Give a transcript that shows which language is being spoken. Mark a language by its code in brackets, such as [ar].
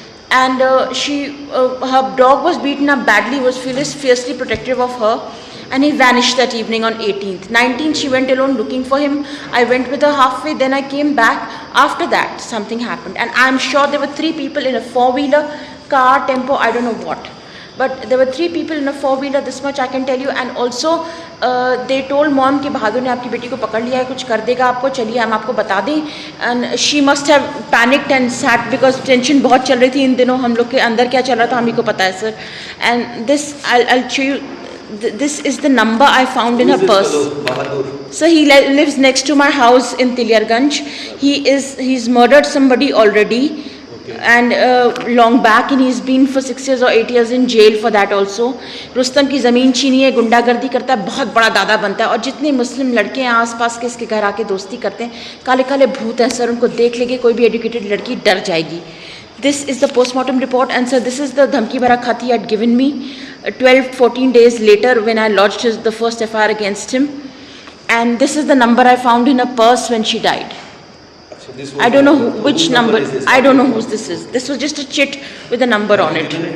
[en] And her dog was beaten up badly, was fiercely protective of her, and he vanished that evening on 18th. 19th, she went alone looking for him. I went with her halfway, then I came back. After that, something happened, and I'm sure there were 3 people in a 4-wheeler, car, tempo, I don't know what. But there were 3 people in a 4-wheeler, this much I can tell you. And also they told mom [hi] कि बहादुर ने आपकी बेटी को पकड़ लिया है, कुछ कर देगा आपको, चलिए हम आपको बता दें. [en] And she must have panicked and sat because tension [hi] बहुत चल रही थी इन दिनों. हम लोग के अंदर क्या चल रहा था हम ही को पता है, sir. [en] And this I'll show you. This is the number I found in her purse. So he lives next to my house in Tilyarganj. He's murdered somebody already. And long back, and he's been for 6 years or 8 years in jail for that also. [hi] Rustam की ज़मीन छीनी है, गुंडागर्दी करता है, बहुत बड़ा दादा बनता है. और जितने मुस्लिम लड़के हैं आसपास के इसके घर आके दोस्ती करते हैं, काले काले भूत हैं सर. उनको देख लेके कोई भी एजुकेटेड लड़की डर जाएगी. [en] This is the postmortem report, and sir, this is the [hi] dhamki bhara khat [en] he had given me 12-14 days later when I lodged the first FIR against him. And this is the number I found in her purse when she died. I don't know which number. I don't know whose this is. This was just a chit with a number on it.